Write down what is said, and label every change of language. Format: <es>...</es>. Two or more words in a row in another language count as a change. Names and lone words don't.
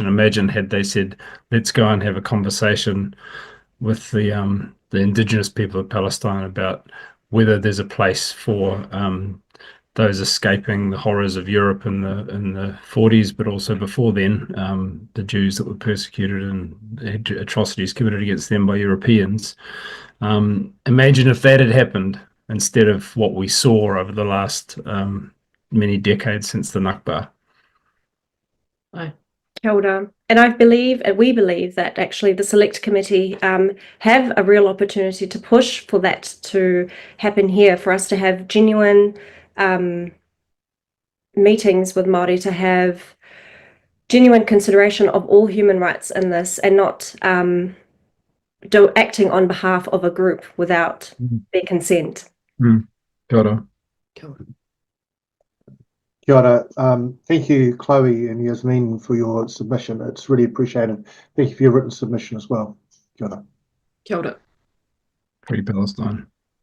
<en>Imagine had they said, let's go and have a conversation with the Indigenous people of Palestine about whether there's a place for those escaping the horrors of Europe in the 40s, but also before then, the Jews that were persecuted and had atrocities committed against them by Europeans. Imagine if that had happened instead of what we saw over the last many decades since the Nakba. Aye.</en> <mi>Kia ora.</mi> <en>And we believe that actually the Select Committee have a real opportunity to push for that to happen here, for us to have genuine meetings with Māori, to have genuine consideration of all human rights in this, and not acting on behalf of a group without their consent.</en> <mi>Kia ora. Kia ora. Kia ora.</mi> <en>Thank you, Chloe and Yasmin, for your submission. It's really appreciated. Thank you for your written submission as well.</en> <mi>Kia ora. Kia ora.</mi> <en>Free Palestine.</en>